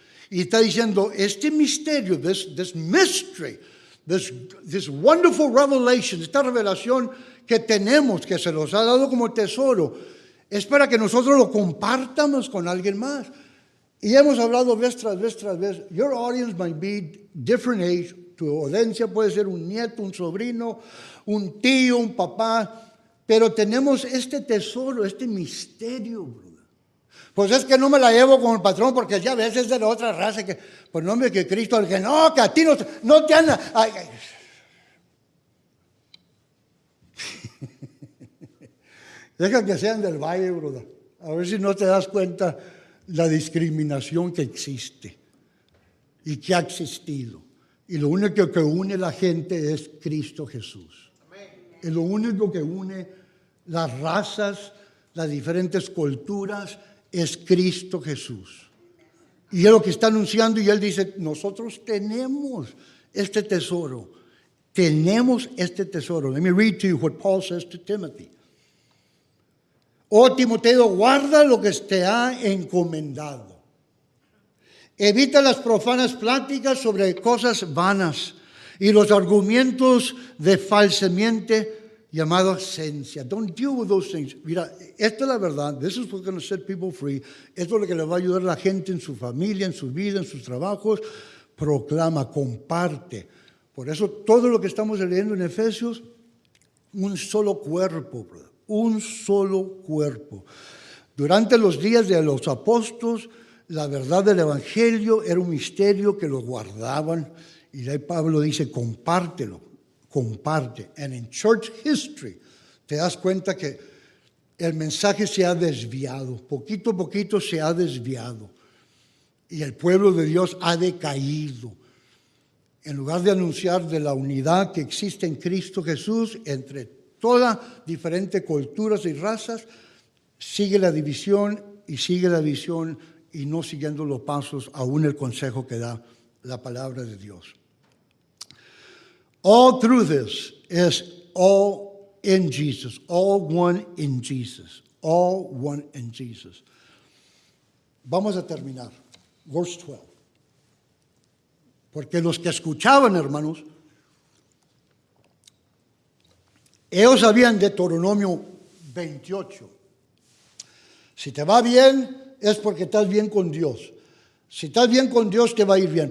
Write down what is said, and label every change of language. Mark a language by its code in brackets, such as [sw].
[es] Y está diciendo, este misterio, [en] this mystery, this wonderful revelation, [es] esta revelación que tenemos, que se nos ha dado como tesoro, es para que nosotros lo compartamos con alguien más. Y hemos hablado vez tras vez tras vez. [en] Your audience might be different age. [es] Tu audiencia puede ser un nieto, un sobrino, un tío, un papá. Pero tenemos este tesoro, este misterio, brother. Pues es que no me la llevo con el patrón porque ya a veces es de la otra raza. Que, por nombre que Cristo, que no, que a ti no te anda. Ay. Deja que sean del valle, brother. A ver si no te das cuenta la discriminación que existe y que ha existido. Y lo único que une a la gente es Cristo Jesús. Es lo único que une las razas, las diferentes culturas, es Cristo Jesús. Y es lo que está anunciando, y él dice, nosotros tenemos este tesoro. Tenemos este tesoro. [en] Let me read to you what Paul says to Timothy. [es] Oh, Timoteo, guarda lo que te ha encomendado. Evita las profanas pláticas sobre cosas vanas y los argumentos de falsamente llamado ciencia. [en] Don't deal with those things. [es] Mira, esta es la verdad. [en] This is what's going to set people free. [es] Esto es lo que le va a ayudar a la gente en su familia, en su vida, en sus trabajos. Proclama, comparte. Por eso todo lo que estamos leyendo en Efesios, un solo cuerpo, brother. Un solo cuerpo. Durante los días de los apóstoles, la verdad del evangelio era un misterio que lo guardaban. Y ahí Pablo dice, compártelo, comparte. [en] And in church history, [es] te das cuenta que el mensaje se ha desviado. Poquito a poquito se ha desviado. Y el pueblo de Dios ha decaído. En lugar de anunciar de la unidad que existe en Cristo Jesús entre todas diferentes culturas y razas, sigue la división y sigue la visión y no siguiendo los pasos, aún el consejo que da la palabra de Dios. [en] All through this is all in Jesus, all one in Jesus, all one in Jesus. [es] Vamos a terminar. [en] Verse 12. [es] Porque los que escuchaban, hermanos, ellos sabían de Deuteronomio 28. Si te va bien, es porque estás bien con Dios. Si estás bien con Dios, te va a ir bien.